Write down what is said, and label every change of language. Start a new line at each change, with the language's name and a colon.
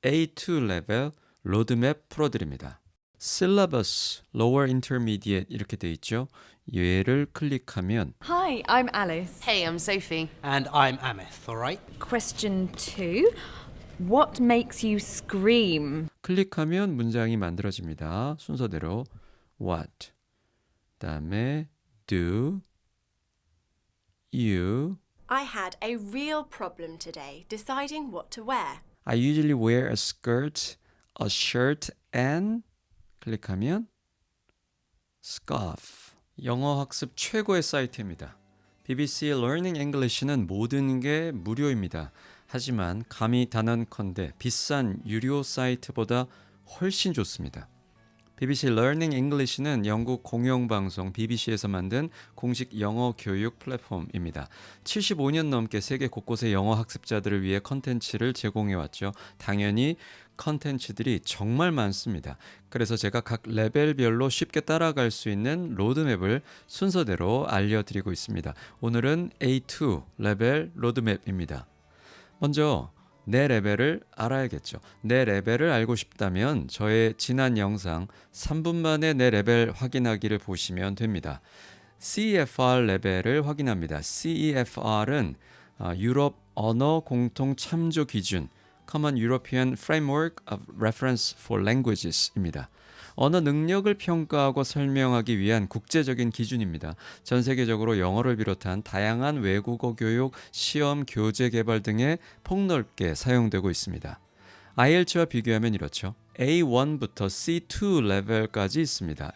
Korean: A2 레벨 로드맵 풀어드립니다. Syllabus,
English: Lower Intermediate
Korean: 이렇게 돼 있죠. 얘를 클릭하면
English: Hi, I'm Alice. Hey, I'm Sophie. And I'm Amith, all right? Question 2. What makes you scream?
Korean: 클릭하면 문장이 만들어집니다. 순서대로 What, 그다음에 Do, You.
English: I had a real problem today deciding what to wear. I usually wear a skirt, a shirt, and
Korean: 클릭하면
English: scarf.
Korean: 영어 학습 최고의 사이트입니다. BBC Learning English는 모든 게 무료입니다. 하지만 감히 단언컨대 비싼 유료 사이트보다 훨씬 좋습니다. BBC Learning English는 영국 공영방송 BBC에서 만든 공식 영어 교육 플랫폼입니다. 75년 넘게 세계 곳곳의 영어 학습자들을 위해 컨텐츠를 제공해왔죠. 당연히 컨텐츠들이 정말 많습니다. 그래서 제가 각 레벨별로 쉽게 따라갈 수 있는 로드맵을 순서대로 알려드리고 있습니다. 오늘은 A2 레벨 로드맵입니다. 먼저 내 레벨을 알아야겠죠. 내 레벨을 알고 싶다면 저의 지난 영상 3분 만에 내 레벨 확인하기를 보시면 됩니다. CEFR 레벨을 확인합니다. CEFR은 유럽 언어 공통 참조 기준
English: Common European Framework of Reference for Languages
Korean: 입니다. 언어 능력을 평가하고 설명하기 위한 국제적인 기준입니다. 전 세계적으로 영어를 비롯한 다양한 외국어 교육, 시험, 교재 개발 등에 폭넓게 사용되고 있습니다. IELTS와 비교하면 이렇죠. A1부터 C2 레벨까지 있습니다.